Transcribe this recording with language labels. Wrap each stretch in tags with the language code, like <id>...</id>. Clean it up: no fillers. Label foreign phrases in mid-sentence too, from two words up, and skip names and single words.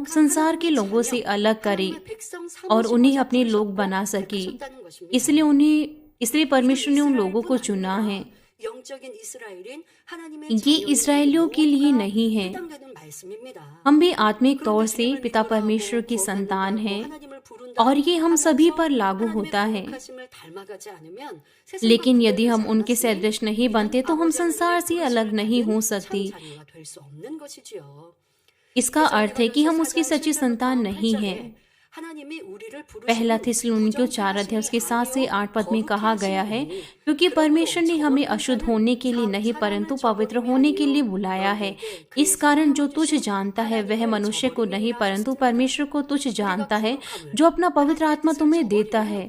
<hi>संसार के लोगों से अलग करे और उन्हें अपने लोग बना सके। इसलिए परमेश्वर ने उन लोगों को चुना है</hi> <ko>영적인 이스라엘인 하나님의</ko> <hi>ये</hi> <ko>자녀인</ko> <hi>इसराइलियों के लिए</hi> <ko>모두가</ko> <hi>नहीं है।</hi> <ko>해당되는 말씀입니다.</ko> <hi>हम भी आत्मिक तौर</hi> <ko>그런데</ko> <hi>से</hi> <ko>주님을</ko> <hi>पिता</hi> <ko>믿는다고,</ko> <hi>परमेश्वर की संतान</hi> <ko>구원받는다고,</ko> <hi>हैं</hi> <ko>하나님을 부른다고</ko> <hi>और ये हम सभी</hi> <ko>하면서</ko> <hi>पर लागू</hi> <ko>하나님의</ko> <hi>होता है।</hi> <ko>거룩하심을 닮아가지 않으면 세상과</ko> <hi>लेकिन यदि हम</hi> <ko>구별되지</ko> <hi>उनके</hi> <ko>않았으니</ko> <hi>सदृश नहीं</hi> <ko>이는</ko> <hi>बनते तो हम</hi> <ko>아버지</ko> <hi>संसार</hi> <ko>하나님의</ko> <hi>से अलग</hi> <ko>부르심을</ko> <hi>नहीं हो</hi> <ko>받은</ko> <hi>सकते।</hi> <ko>참 자녀가 될 수 없는 것이지요.</ko> <hi>इसका अर्थ है कि हम उसकी सच्ची संतान नहीं हैं।</hi> <ko>하나님이 우리를</ko> <hi>पहला</hi> <ko>부르심은</ko> <hi>थिस्सलुनीकियों 4 अध्याय उसके 7 से 8 पद में</hi> <ko>거룩해</ko> <hi>कहा गया है,</hi> <ko>하시니</ko> <hi>क्योंकि</hi> <ko>그러므로</ko> <hi>परमेश्वर ने हमें</hi> <ko>저버림을</ko> <hi>अशुद्ध</hi> <ko>하는</ko> <hi>होने के लिए नहीं परंतु पवित्र होने के लिए बुलाया है। इस कारण जो तुच्छ जानता है वह मनुष्य को नहीं परंतु परमेश्वर को तुच्छ जानता है जो अपना पवित्र आत्मा तुम्हें देता है।</hi>